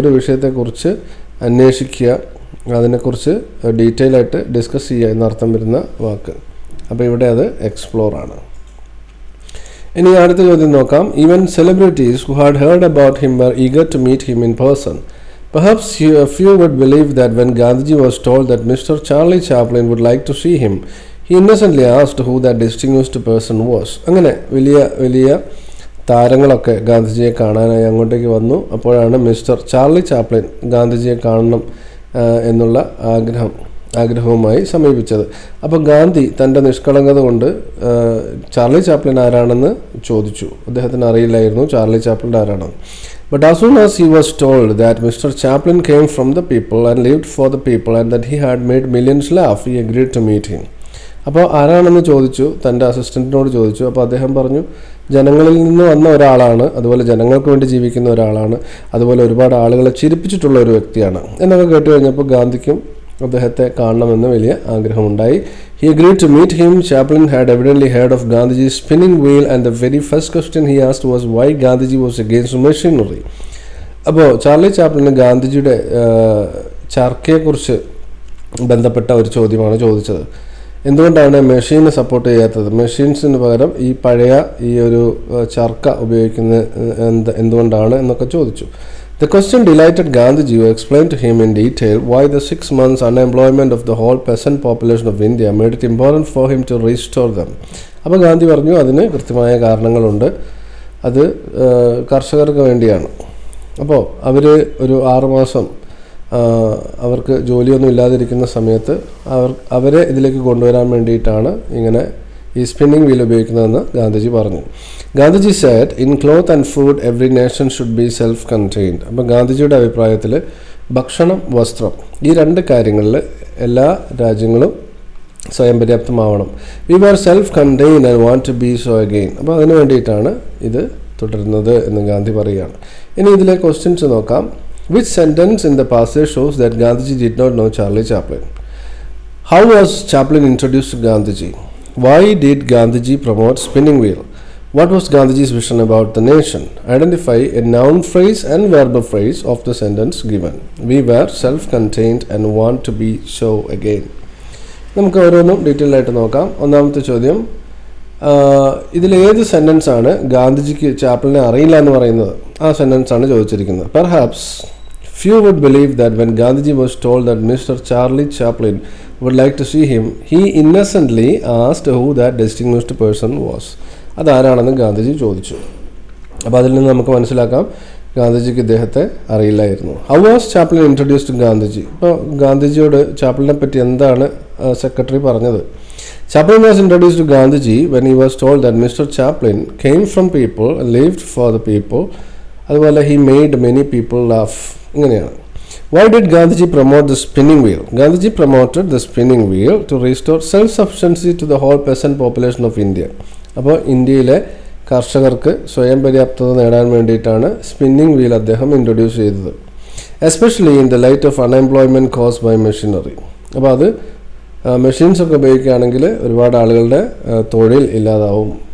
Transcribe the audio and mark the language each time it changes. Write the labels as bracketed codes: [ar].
[ml] ഒരു വിഷയത്തെക്കുറിച്ച് അന്വേഷിക്കുക, അതിനെക്കുറിച്ച് ഡീറ്റെയിൽ ആയിട്ട് ഡിസ്കസ് ചെയ്യുക എന്നർത്ഥം വരുന്ന വാക്ക്. അപ്പോൾ ഇവിടെ അത് എക്സ്പ്ലോർ ആണ്. ഇനി അടുത്ത ചോദ്യം നോക്കാം. [en] Even celebrities who had heard about him were eager to meet him in person. Perhaps few would believe that when Gandhiji was told that Mr. Charlie Chaplin would like to see him, he innocently asked who that distinguished person was. [ml] അങ്ങനെ വലിയ താരങ്ങളൊക്കെ ഗാന്ധിജിയെ കാണാനായി അങ്ങോട്ടേക്ക് വന്നു. അപ്പോഴാണ് mister Charlie Chaplin ഗാന്ധിജിയെ കാണണം എന്നുള്ള ആഗ്രഹവുമായി സമീപിച്ചത്. അപ്പോൾ ഗാന്ധി തൻ്റെ നിഷ്കളങ്കത കൊണ്ട് ചാർലി ചാപ്ലിൻ ആരാണെന്ന് ചോദിച്ചു. അദ്ദേഹത്തിന് അറിയില്ലായിരുന്നു ചാർലി ചാപ്ലിൻ ആരാണെന്ന്. [en] But as soon as he was told that Mr. Chaplin came from the people and lived for the people and that he had made millions laugh, he agreed to meet him. [ml] അപ്പോൾ ആരാണെന്ന് ചോദിച്ചു, തൻ്റെ അസിസ്റ്റൻറ്റിനോട് ചോദിച്ചു. അപ്പോൾ അദ്ദേഹം പറഞ്ഞു ജനങ്ങളിൽ നിന്ന് വന്ന ഒരാളാണ്, അതുപോലെ ജനങ്ങൾക്ക് വേണ്ടി ജീവിക്കുന്ന ഒരാളാണ്, അതുപോലെ ഒരുപാട് ആളുകളെ ചിരിപ്പിച്ചിട്ടുള്ള ഒരു വ്യക്തിയാണ് എന്നൊക്കെ കേട്ട് കഴിഞ്ഞപ്പോൾ ഗാന്ധിക്കും അദ്ദേഹത്തെ കാണണമെന്ന് വലിയ ആഗ്രഹമുണ്ടായി. [en] He agreed to meet him. Chaplin had evidently heard of Gandhiji's spinning wheel and the very first question he asked was why Gandhiji was against machinery. [ml] അപ്പോൾ ചാർലി ചാപ്ലിന് ഗാന്ധിജിയുടെ ചർക്കയെക്കുറിച്ച് ബന്ധപ്പെട്ട ഒരു ചോദ്യമാണ് ചോദിച്ചത്. എന്തുകൊണ്ടാണ് മെഷീനെ സപ്പോർട്ട് ചെയ്യാത്തത്? മെഷീൻസിന് പകരം ഈ പഴയ ഈ ഒരു ചർക്ക ഉപയോഗിക്കുന്നത് എന്തുകൊണ്ടാണ് എന്നൊക്കെ ചോദിച്ചു. [en] The question delighted Gandhiji, who explained to him in detail why the 6 months unemployment of the whole peasant population of India made it important for him to restore them. [ml] അപ്പോൾ ഗാന്ധി പറഞ്ഞു അതിന് കൃത്യമായ കാരണങ്ങളുണ്ട്, അത് കർഷകർക്ക് വേണ്ടിയാണ്. അപ്പോൾ അവർ ഒരു 6 മാസം അവർക്ക് ജോലിയൊന്നും ഇല്ലാതിരിക്കുന്ന സമയത്ത് അവരെ ഇതിലേക്ക് കൊണ്ടുവരാൻ വേണ്ടിയിട്ടാണ് ഇങ്ങനെ ഈ സ്പിന്നിങ് വീൽ ഉപയോഗിക്കുന്നതെന്ന് ഗാന്ധിജി പറഞ്ഞു. [en] Gandhiji said, in cloth and food every nation should be self-contained. [ml] അപ്പം ഗാന്ധിജിയുടെ അഭിപ്രായത്തിൽ ഭക്ഷണം, വസ്ത്രം, ഈ 2 കാര്യങ്ങളിൽ എല്ലാ രാജ്യങ്ങളും സ്വയം പര്യാപ്തമാവണം. [en] We are self contained and want to be so again. [ml] അപ്പോൾ അതിന് വേണ്ടിയിട്ടാണ് ഇത് തുടരുന്നത് എന്ന് ഗാന്ധി പറയുകയാണ്. ഇനി ഇതിലെ ക്വസ്റ്റ്യൻസ് നോക്കാം. [en] Which sentence in the passage shows that Gandhiji did not know Charlie Chaplin? How was Chaplin introduced to Gandhiji? Why did Gandhiji promote spinning wheel? What was Gandhiji's vision about the nation? Identify a noun phrase and verb phrase of the sentence given. We were self-contained and want to be so again. [ml] നമുക്ക് ഓരോന്നും detail ആയിട്ട് നോക്കാം. ഒന്നാമത്തെ ചോദ്യം, ഇതിലേത് sentence ആണ് ഗാന്ധിജിക്ക് ചാപ്ലിനെ അറിയില്ല എന്ന് പറയുന്നത്? ആ സെൻറ്റൻസ് ആണ് ചോദിച്ചിരിക്കുന്നത്. [en] Perhaps few would believe that when Gandhiji was told that Mr. Charlie Chaplin would like to see him, he innocently asked who that distinguished person was. [ml] അതാരാണെന്ന് ഗാന്ധിജി ചോദിച്ചു. അപ്പോൾ അതിൽ നിന്ന് നമുക്ക് മനസ്സിലാക്കാം ഗാന്ധിജിക്ക് ഇദ്ദേഹത്തെ അറിയില്ലായിരുന്നു. [en] How was Chaplin introduce to Gandhiji? [ml] ഇപ്പോൾ ഗാന്ധിജിയോട് ചാപ്ലിനെ പറ്റി എന്താണ് സെക്രട്ടറി പറഞ്ഞത്? [en] Chaplin was introduced to Gandhiji when he was told that Mr. Chaplin came from people and lived for the people. അതുപോലെ he made many people laugh. [ml] ഇങ്ങനെയാണ്. [en] Why did Gandhiji promote the spinning wheel? Gandhiji promoted the spinning wheel to restore self-sufficiency to the whole peasant population of India. [ml] അപ്പോൾ ഇന്ത്യയിലെ കർഷകർക്ക് സ്വയം പര്യാപ്തത നേടാൻ വേണ്ടിയിട്ടാണ് spinning wheel അദ്ദേഹം ഇൻട്രൊഡ്യൂസ് ചെയ്തത്. [en] Especially in the light of unemployment caused by machinery. [ml] അപ്പോൾ അത് മെഷീൻസൊക്കെ ഉപയോഗിക്കുകയാണെങ്കിൽ ഒരുപാട് ആളുകളുടെ തൊഴിൽ ഇല്ലാതാവും.